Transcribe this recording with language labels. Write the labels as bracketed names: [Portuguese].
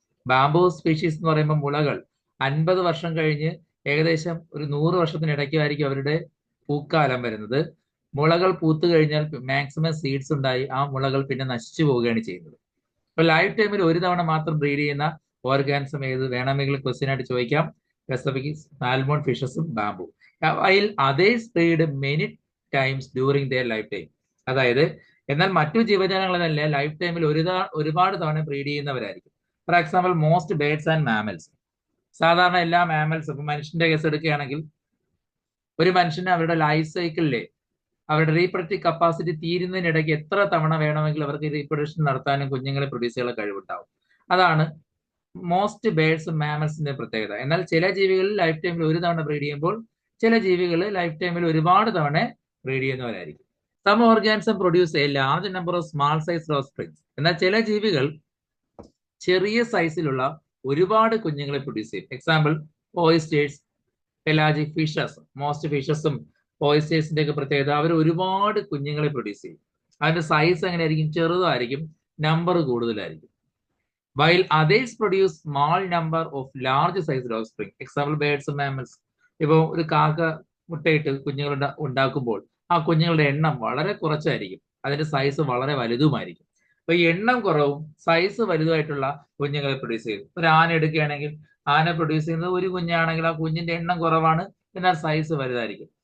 [Malayalam] Bamboo species എന്ന് പറയുമ്പോൾ മുളകൾ 50 വർഷം കഴിഞ്ഞ് ഏകദേശം ഒരു 100 വർഷത്തിനിടയ്ക്കായിരിക്കും അവരുടെ പൂക്കാലം വരുന്നത്. മുളകൾ പൂത്തു കഴിഞ്ഞാൽ മാക്സിമം സീഡ്സ് ഉണ്ടായി ആ മുളകൾ പിന്നെ നശിച്ചു പോവുകയാണ് ചെയ്യുന്നത്. അപ്പൊ ലൈഫ് ടൈമിൽ ഒരു തവണ മാത്രം ബ്രീഡ് ചെയ്യുന്ന ഓർഗാനിസം ഏത് വേണമെങ്കിൽ ക്വസ്റ്റ്യൻ ആയിട്ട് ചോദിക്കാം. [English] Pacific salmon ഫിഷസും bamboo. while others breed many times during their lifetime. [Malayalam] അതായത് എന്നാൽ മറ്റു ജീവജാലങ്ങളല്ല ലൈഫ് ടൈമിൽ ഒരുപാട് തവണ breed ചെയ്യുന്നവരായിരിക്കും. [English] For example most birds and mammals. [Malayalam] സാധാരണ എല്ലാ മാമൽസ്, ഇപ്പൊ മനുഷ്യന്റെ കേസ് എടുക്കുകയാണെങ്കിൽ ഒരു മനുഷ്യന് അവരുടെ ലൈഫ് സൈക്കിളിലെ അവരുടെ റീപ്രൊഡക്റ്റീവ് കപ്പാസിറ്റി തീരുന്നതിനിടയ്ക്ക് എത്ര തവണ വേണമെങ്കിൽ അവർക്ക് റീപ്രൊഡക്ഷൻ നടത്താനും കുഞ്ഞുങ്ങളെ പ്രൊഡ്യൂസ് ചെയ്യാനുള്ള കഴിവുണ്ടാവും. അതാണ് മോസ്റ്റ് ബേർഡ്സും മാമൽസിന്റെ പ്രത്യേകത. എന്നാൽ ചില ജീവികളിൽ ലൈഫ് ടൈമിൽ ഒരു തവണ ബ്രീഡ് ചെയ്യുമ്പോൾ ചില ജീവികൾ ലൈഫ് ടൈമിൽ ഒരുപാട് തവണ breed ചെയ്യുന്നവരായിരിക്കും. [English] Some organism produce a large number of small size offsprings. [Malayalam] എന്നാൽ ചില ജീവികൾ ചെറിയ സൈസിലുള്ള ഒരുപാട് കുഞ്ഞുങ്ങളെ പ്രൊഡ്യൂസ് ചെയ്യും. [English] Example oysters, pelagic fishes. [Malayalam] Most ഫിഷസും ഓയിസ്റ്റേഴ്സിന്റെ ഒക്കെ പ്രത്യേകത അവർ ഒരുപാട് കുഞ്ഞുങ്ങളെ പ്രൊഡ്യൂസ് ചെയ്യും. അതിന്റെ സൈസ് എങ്ങനെയായിരിക്കും? ചെറുതായിരിക്കും, നമ്പർ കൂടുതലായിരിക്കും. [English] while others produce small number of large sized offspring. Example birds, mammals. [Malayalam] ഇപ്പോൾ ഒരു കാക്ക മുട്ടയിട്ട് കുഞ്ഞുങ്ങൾ ഉണ്ടാക്കുമ്പോൾ ആ കുഞ്ഞുങ്ങളുടെ എണ്ണം വളരെ കുറച്ചായിരിക്കും, അതിന്റെ സൈസ് വളരെ വലുതുമായിരിക്കും. അപ്പൊ ഈ എണ്ണം കുറവും സൈസ് വലുതുമായിട്ടുള്ള കുഞ്ഞുങ്ങളെ പ്രൊഡ്യൂസ് ചെയ്യും. ഒരു ആന എടുക്കുകയാണെങ്കിൽ ആന പ്രൊഡ്യൂസ് ചെയ്യുന്നത് ഒരു കുഞ്ഞാണെങ്കിൽ ആ കുഞ്ഞിന്റെ എണ്ണം കുറവാണ്, എന്നാൽ സൈസ് വലുതായിരിക്കും.